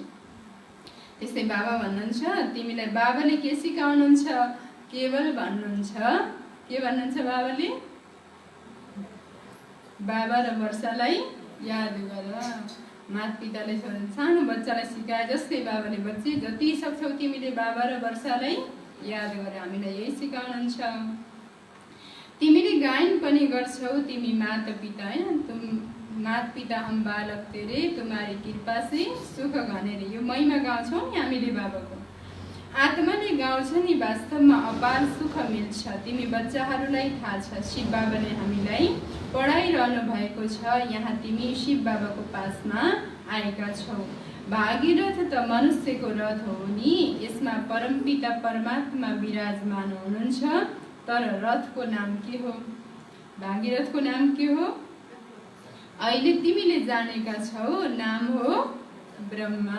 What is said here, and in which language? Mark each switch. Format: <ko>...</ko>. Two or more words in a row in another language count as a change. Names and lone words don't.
<ne>त्यस्तै बाबा भन्नुहुन्छ तिमीलाई बाबाले के सिकाउनुहुन्छ, केवल भन्नुहुन्छ, के भन्नुहुन्छ बाबाले, बाबा र वर्षालाई याद गर। मातपिताले सानो बच्चालाई सिकाए जस्तै बाबाले बच्चे जति सक्छौ तिमीले बाबा र वर्षालाई याद गर, हामीलाई यही सिकाउनुहुन्छ। तिमीले गायन पनि गर्छौ, तिमी माता पिता हैन,</ne> <hi>तुम माता पिता हम बालक तेरे, तुम्हारी कृपा से सुख</hi> <ne>भनेर यो महिमा गाउँछौ नि हामीले बाबाको। आत्माले गाउँछ नि, वास्तवमा अपार सुख मिल्छ। तिमी बच्चाहरूलाई थाहा छ, शिव बाबाले हामीलाई पढाइरहनु भएको छ, यहाँ तिमी शिव बाबाको पासमा आएका छौ। भागीरथ त मनुष्यको रथ हो नि, यसमा परमपिता परमात्मा विराजमान हुनुहुन्छ, तर रथको नाम के हो, भागीरथको नाम के हो, अहिले तिमीले जानेका छौ, नाम हो ब्रह्मा।</ne>